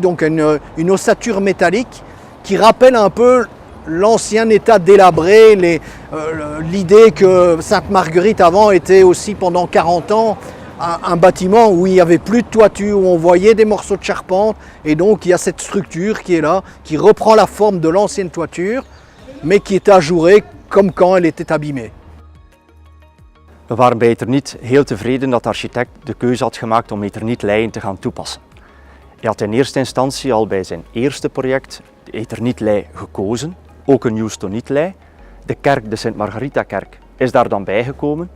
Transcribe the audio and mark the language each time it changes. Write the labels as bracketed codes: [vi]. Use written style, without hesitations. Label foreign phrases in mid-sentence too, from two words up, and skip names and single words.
[fr] donc une ossature métallique qui rappelle un peu l'ancien état délabré, l'idée que Sainte-Marguerite avant était aussi pendant 40 ans un bâtiment où il n'y avait plus de toiture, où on voyait des morceaux de charpente, et donc il y a cette structure qui est là, qui reprend la forme de l'ancienne toiture, mais qui est ajourée comme quand elle était abîmée. [nl] We waren bij Eterniet heel tevreden dat de architect de keuze had gemaakt om Eterniet-leien te gaan toepassen. Hij had in eerste instantie al bij zijn eerste project de Eterniet-lei gekozen, ook een Joustoniet-lei. De kerk, de Sint-Margarita-kerk, is daar dan bijgekomen.